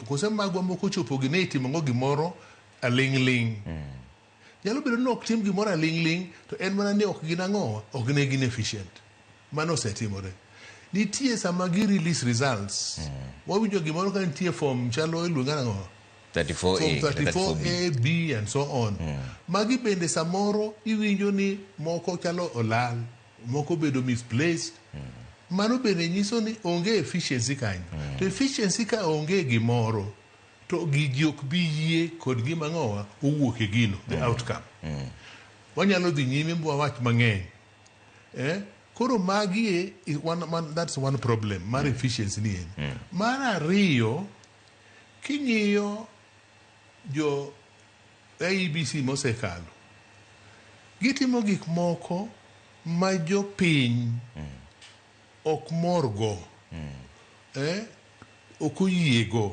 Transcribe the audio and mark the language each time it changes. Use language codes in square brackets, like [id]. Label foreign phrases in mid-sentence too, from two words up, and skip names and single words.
[luo] Kose magwa moko chopo gi ne itimo ngo gimoro aling'. Nyalo bedo ni ok tim gimoro aling', to en mana ni ok gin ang'o, ok ne gin efficient. Mano osetimore. Nitie sama gi release results. Wawinjo gimoro ka nitie form chalo iluonga nang'o? [en] 34A, B and so on. [luo] Magi bende samoro iwinjo ni moko chalo olal, moko bedo misplaced. Mano bende nyiso ni onge efficiency kanyo. To efficiency ka onge gimoro, to gigi ok bi yie kod gima ng'owa owuok e gino, [en] the outcome. [luo] Wanyalo dhi nyime mbwa wach mang'eny. Koro magi [en] that's one problem, [luo] mar efficiency ni en. Mar ariyo, king'iyo jo IEBC mosekalo, gitimo gik moko ma jopiny ok morgo, ok oyiego.